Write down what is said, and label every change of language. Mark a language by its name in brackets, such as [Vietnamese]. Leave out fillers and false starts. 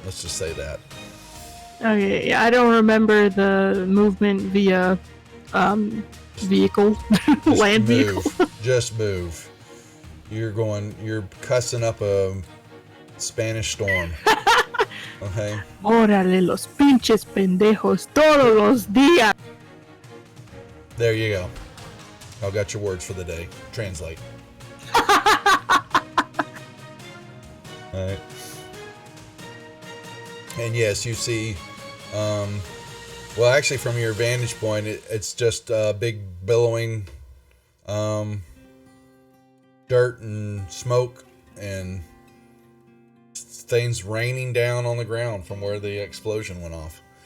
[English] Let's just say that. Okay, yeah, I don't remember the movement via, vehicle, land vehicle. Just move. You're cussing up a Spanish storm. Okay. [Spanish] Órale, los pinches pendejos todos los días. [English] There you go. I've got your words for the day. Translate. All right. And yes, you see, well, actually, from your vantage point, it's just big billowing dirt and smoke and things raining down on the ground from where the explosion went off.